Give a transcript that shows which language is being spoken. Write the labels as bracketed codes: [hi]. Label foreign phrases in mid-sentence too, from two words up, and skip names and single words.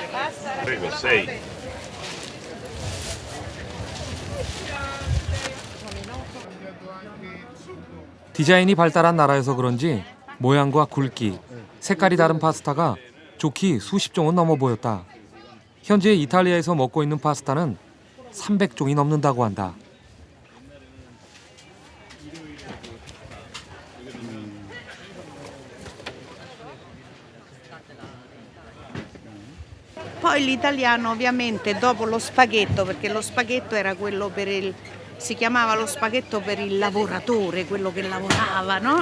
[ko] 디자인이 발달한 나라여서 그런지 모양과 굵기, 색깔이 다른 파스타가 좋기 수십 종은 넘어 보였다. 현재 이탈리아에서 먹고 있는 파스타는 300종이 넘는다고 한다. [it] Poi l'italiano ovviamente dopo lo spaghetto, perché lo spaghetto era quello per il, si chiamava lo spaghetto per il lavoratore, quello che lavorava, no?